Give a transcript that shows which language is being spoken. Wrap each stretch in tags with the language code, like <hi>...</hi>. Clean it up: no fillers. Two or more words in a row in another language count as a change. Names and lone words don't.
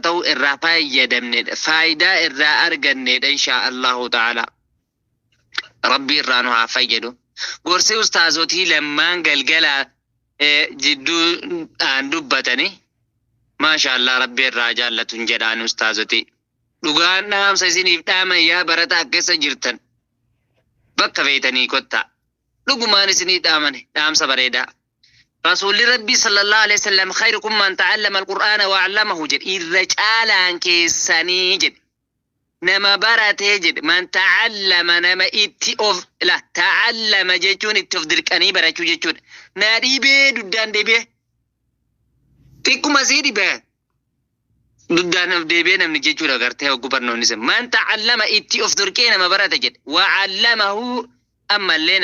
<om>ta'u irraa fayyadamnedha faayidaa irraa argannedha</om> <ar>إن شاء الله تعالى</ar> <om>rabbi irraa nu haa fayyadu gorsi ustaazotii lammaan galgalaa jidduu dubbatanii</om> <ar>ما شاء الله</ar> <om>rabbi irraa jaallatun jedhaan ustaazoti dhugaan dhaamsa isiniif dhaaman yaa barataa keessa jirtan bakka feetanii kottaa dhugumaan isinii dhaamane dhaamsa bareedaa rasuulli rabbii</om> <ar>صلى الله عليه وسلم خيركم من تعلم القرآن وعلمه</ar> <om>jedhe irra caalaan keessanii jedhe nama baratee jedhe</om> <ar>من تعلم</ar> <om>nama itti of la ta'allama jechuun itti of dirqanii barachuu jechuudha naa dhiibee duddaan deebi'e xiqquma sii dhibee duddaan of deebi'e namni jechuudha gartee hoggu barnoonni isa</om> <ar>من تعلم</ar> <om>itti of dirqee nama barate jedhe</om> <ar>وعلمه</ar> <om>ammallee</om>